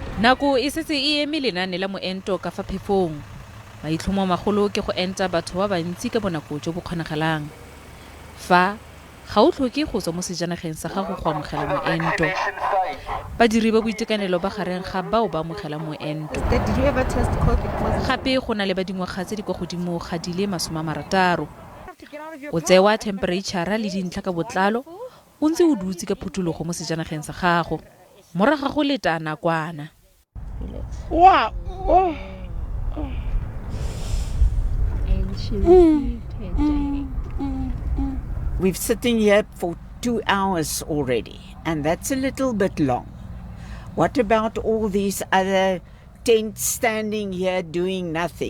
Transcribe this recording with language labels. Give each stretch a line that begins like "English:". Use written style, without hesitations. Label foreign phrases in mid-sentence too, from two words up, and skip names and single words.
Tswana: Nako e setse e eme lenaane la moento ka fa phefong. Maitlhomo magolo ke go enta batho ba bantsi ka bonako jo bo kgonagalang. Fa ga o tlhoke go tswa mo sejanageng sa gago go amogela moento. Badiri ba boitekanelo ba gareng ga bao ba amogela moento.
English: Did you ever test COVID?
Tswana: Gape go na le ba dingwaga tse di kwa godimo ga di le 60. O tsewa temperature le dintlha ka botlalo, o ntse o dutse ka phutulogo mo sejanageng sa gago. Moraga go leta nakwana. Wow. Oh.
English: We've sitting here for 2 hours already, and that's a little bit long. What about all these other tents standing here doing nothing?